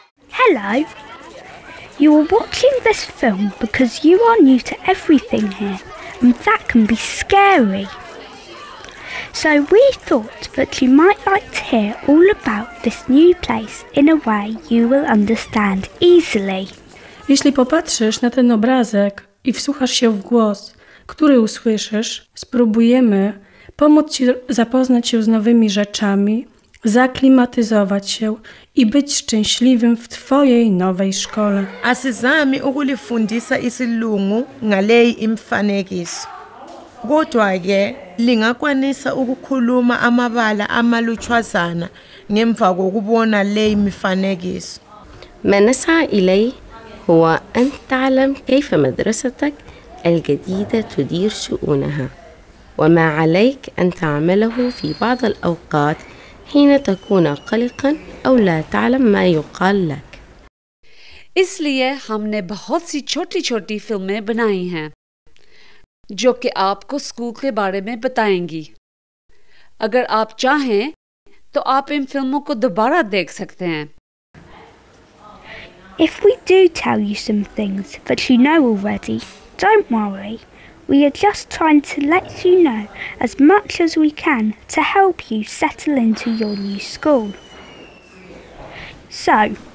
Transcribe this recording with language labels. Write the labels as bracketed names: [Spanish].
[English] Hello. You are watching this film because you are new to everything here, and that can be scary. So we thought that you might like to hear all about this new place in a way you will understand easily. [Polish] Jeśli popatrzysz na ten obrazek i wsłuchasz się w głos, który usłyszysz, spróbujemy pomóc Ci zapoznać się z nowymi rzeczami, zaklimatyzować się i być szczęśliwym w Twojej nowej szkole. [South Ndebele] Asizami ukulifundisa isilungu ngaleyi imifanekiso. Kodwa-ke lingakwanisa ukukhuluma amabala amalutshwazana ngemva kokubona leyi mifanekiso. [Arabic] ما نسعى إليه هو أن تعلم كيف مدرستك الجديدة تدير شؤونها، وما عليك أن تعمله في بعض الأوقات حين تكون قلقاً أو لا تعلم ما يقال لك. [Hindi] इसलिए हमने बहुत सी छोटी-छोटी फिल्में बनाई हैं जो कि आपको स्कूल के बारे में बताएंगी। अगर आप चाहें तो आप इन फिल्मों को दोबारा देख सकते हैं। [English] If we do tell you some things that you know already, don't worry. We are just trying to let you know as much as we can to help you settle into your new school. So,